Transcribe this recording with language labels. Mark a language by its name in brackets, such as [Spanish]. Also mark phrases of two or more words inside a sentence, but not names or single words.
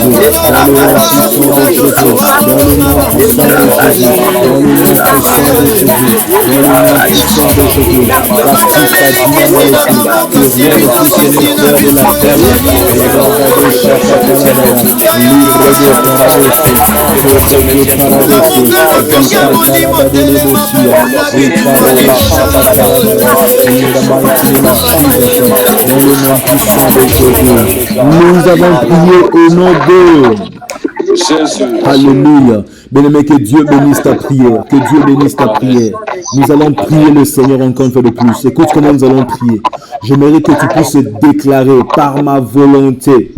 [French] dans le nom puissant de Jésus, dans le nom puissant de Jésus, dans le nom puissant de Jésus, dans le nom puissant de Jésus, parce qu'il s'agit de moi aussi, que rien ne puisse me faire de la terre, regardez chaque paradaya, libre de paradesi, sobre de paradesi, vita paradade de bosia, et paradaya shakata, [English] in the mighty name of Jesus, [French] dans le nom puissant de Jésus, nous avons prié au nom de Jésus. Alléluia. Bien-aimé, que Dieu bénisse ta prière. Que Dieu bénisse ta prière. Nous allons prier le Seigneur encore une fois de plus. Écoute comment nous allons prier. J'aimerais que tu puisses déclarer par ma volonté.